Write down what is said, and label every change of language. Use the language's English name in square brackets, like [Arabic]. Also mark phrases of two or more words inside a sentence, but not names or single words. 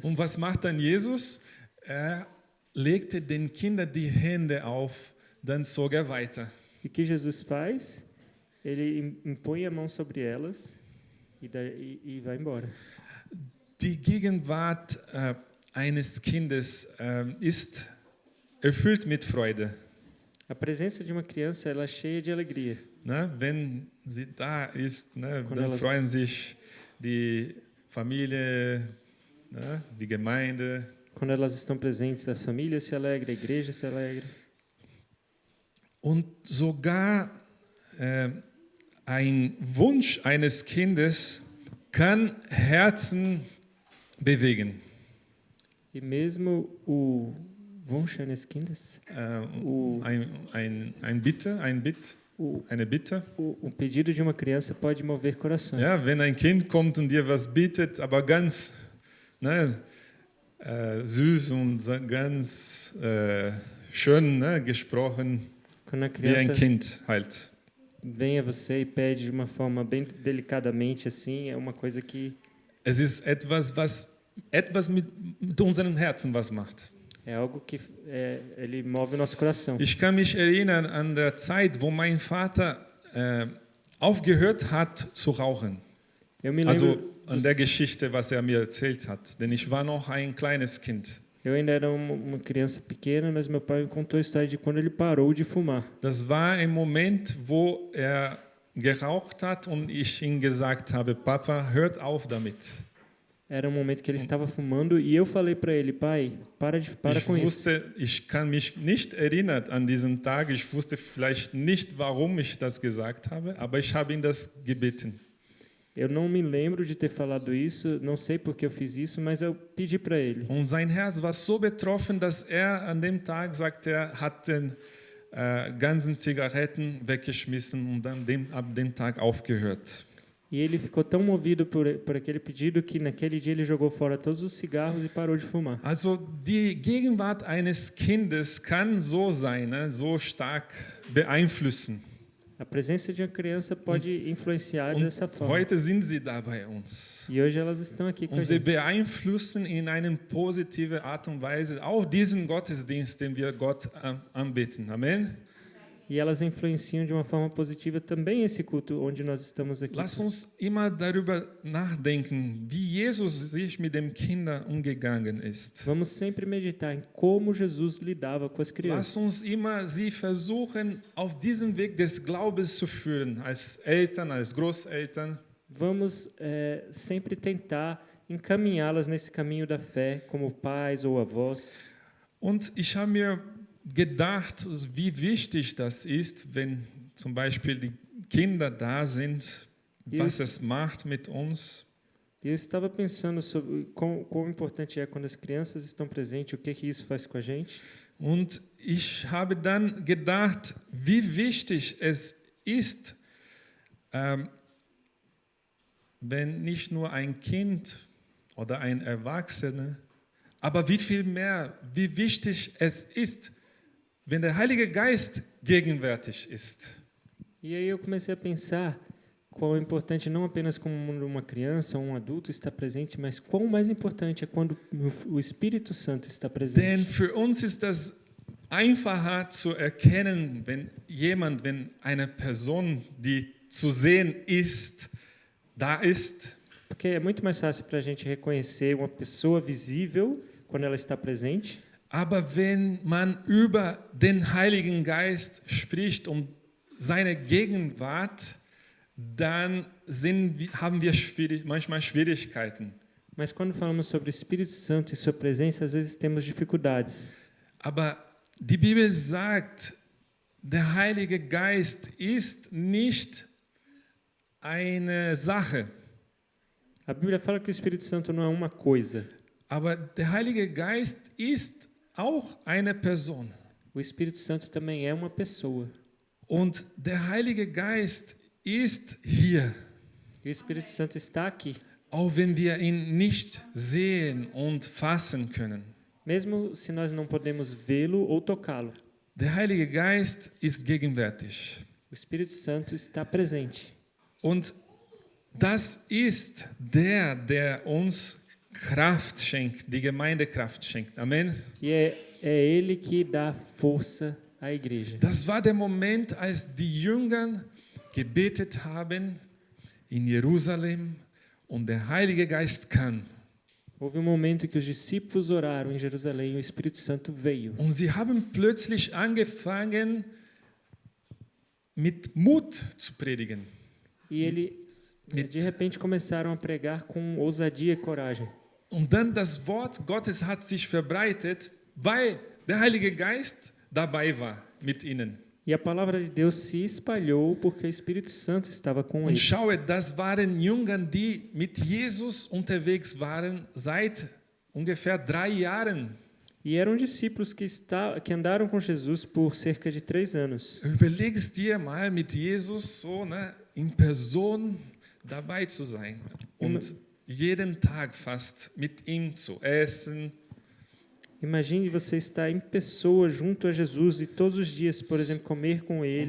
[German] Und was macht dann Jesus? Er legte den Kindern die Hände auf, dann zog er weiter. [Portuguese] E o que Jesus faz? Ele impõe a mão sobre elas e vai embora. [German] Die Gegenwart eines Kindes ist erfüllt mit Freude. [Portuguese] A presença de uma criança ela é cheia de alegria. [German] Ne? Wenn sie da ist, ne? [Portuguese] Quando [German] Dann [Portuguese] elas- [German] freuen sich die Familie, ne? Die Gemeinde. [Portuguese] Quando elas estão presentes, a família se alegra, a igreja se alegra. [German] Und sogar ein Wunsch eines Kindes kann Herzen bewegen. [Portuguese] E mesmo o [German] Wunsch eines Kindes, Ein Bitte, [Portuguese] o, [German] eine Bitte. [Portuguese] o pedido de uma criança pode mover corações. [German] Ja, wenn ein Kind kommt und dir was bietet, aber ganz süß und ganz schön gesprochen, [Portuguese] Quando a [German] wie ein [Portuguese] criança [German] Kind halt. [Portuguese] vem a você e pede de uma forma bem delicadamente assim, é uma coisa que [German] Es ist etwas mit unserem Herzen was macht. [Portuguese] é algo que ele move o nosso coração. [German] Ich kann mich erinnern an der Zeit, wo mein Vater aufgehört hat zu rauchen. [Portuguese] Eu me lembro, [German] Also an der Geschichte, was er mir erzählt hat. Denn ich war noch ein kleines Kind. [Portuguese] eu ainda era uma criança pequena, mas meu pai me contou a história de quando ele parou de fumar. [German] Das war ein Moment, wo er geraucht hat und ich ihm gesagt habe, Papa, hört auf damit. [Portuguese] Era um momento que ele estava fumando e eu falei para ele, pai, para com isso. [German] Ich kann mich nicht erinnern an diesen Tag. Ich wusste vielleicht nicht, warum ich das gesagt habe, aber ich habe ihn das gebeten. [Portuguese] Eu não me lembro de ter falado isso, não sei por que eu fiz isso, mas eu pedi para ele. [German] Und sein Herz war so betroffen, dass er an dem Tag, sagt er, hat den ganzen Zigaretten weggeschmissen und dann ab dem Tag aufgehört. [Portuguese] E ele ficou tão movido por aquele pedido que naquele dia ele jogou fora todos os cigarros e parou de fumar. [German] Also die Gegenwart eines Kindes kann so sein, so stark beeinflussen. [Portuguese] A presença de uma criança pode influenciar dessa [German] Und [Portuguese] forma. [German] heute sind sie da bei uns. [Portuguese] E hoje elas estão aqui com a [German] Und sie [Portuguese] gente. [German] beeinflussen in einer positiven Art und Weise auch diesen Gottesdienst, den wir Gott anbeten. Amen. [Portuguese] E elas influenciam de uma forma positiva também esse culto onde nós estamos aqui. [German] Lass uns immer darüber nachdenken, wie Jesus sich mit den Kindern umgegangen ist. [Portuguese] Vamos sempre meditar em como Jesus lidava com as [German] Lass [Portuguese] crianças. [German] uns immer sie versuchen, auf diesem Weg des Glaubens zu führen, als Eltern, als Großeltern. [Portuguese] Vamos sempre tentar encaminhá-las nesse caminho da fé, como pais ou avós. [German] Und ich habe mir gedacht, wie wichtig das ist, wenn zum Beispiel die Kinder da sind, was es macht mit uns. [Portuguese] E eu estava pensando sobre quão importante é quando as crianças estão presentes, o que isso faz com a gente. [German] Und ich habe dann gedacht, wie wichtig es ist, wenn nicht nur ein Kind oder ein Erwachsener, aber wie viel mehr, wie wichtig es ist, wenn der Heilige Geist gegenwärtig ist. [Portuguese] E aí eu comecei a pensar quão é importante não apenas como uma criança ou um adulto está presente, mas quão mais importante é quando o Espírito Santo está [German] Denn [Portuguese] presente. [German] für uns ist das einfacher zu erkennen, wenn eine Person, die zu sehen ist, da ist. [Portuguese] Porque é muito mais fácil para a gente reconhecer uma pessoa visível quando ela está presente. [German] Aber wenn man über den Heiligen Geist spricht und seine Gegenwart, dann haben wir manchmal Schwierigkeiten. [Portuguese] Mas quando falamos sobre o Espírito Santo e sua presença, às vezes temos dificuldades. [German] Aber die Bibel sagt, der Heilige Geist ist nicht eine Sache, [Portuguese] A Bíblia fala que o Espírito Santo não é uma coisa. [German] aber der Heilige Geist ist auch eine Person. [Portuguese] O Espírito Santo também é uma pessoa. [German] Und der Heilige Geist ist hier, [Portuguese] E o Espírito Santo está aqui. [German] auch wenn wir ihn nicht sehen und fassen können. [Portuguese] Mesmo se nós não podemos vê-lo ou tocá-lo. [German] Der Heilige Geist ist gegenwärtig. [Portuguese] O Espírito Santo está presente. [German] Und das ist der uns Kraft schenkt, die Gemeinde Kraft schenkt. Amen. [Portuguese] E é Ele que dá força à igreja. [German] Das war der Moment, als die Jünger gebetet haben in Jerusalem und der Heilige Geist kam. [Portuguese] Houve um momento em que os discípulos oraram em Jerusalém e o Espírito Santo veio. [German] Und sie haben plötzlich angefangen, mit Mut zu predigen. [Portuguese] E de repente começaram a pregar com ousadia e coragem. [German] Und dann das Wort Gottes hat sich verbreitet, weil der Heilige Geist dabei war mit ihnen. [Portuguese] E a palavra de Deus se espalhou porque o Espírito Santo estava com [German] Und [Portuguese] eles. [German] schaue, das waren Jünger, die mit Jesus unterwegs waren seit ungefähr 3 Jahren. [Portuguese] E eram discípulos que andaram com Jesus por cerca de 3 anos. [German] Überleg es dir mal, mit Jesus so in Person dabei zu sein und jeden Tag fast mit ihm zu essen. [Portuguese] Imagine você estar em pessoa junto a Jesus e todos os dias, por exemplo, comer com Ele,